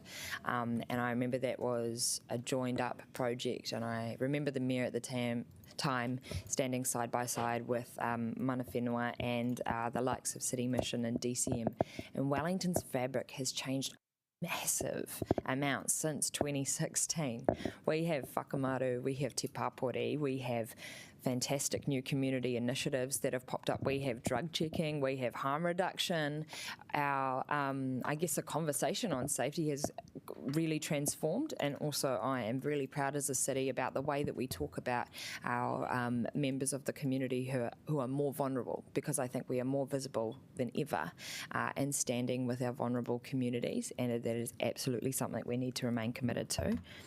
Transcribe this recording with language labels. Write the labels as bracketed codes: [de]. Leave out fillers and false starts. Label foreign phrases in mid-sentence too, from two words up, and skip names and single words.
[en] And I remember that was a joined up project, and I remember the mayor at the time standing side by side with [mi] Mana Whenua [en] and the likes of City Mission and DCM. And Wellington's fabric has changed massive amounts since 2016. We have whakamaru, we have [mi] te pāpori, [en] we have fantastic new community initiatives that have popped up. We have drug checking, we have harm reduction. Our, I guess, the conversation on safety has really transformed, and also I am really proud as a city about the way that we talk about our members of the community who are more vulnerable, because I think we are more visible than ever in standing with our vulnerable communities, and that is absolutely something we need to remain committed to.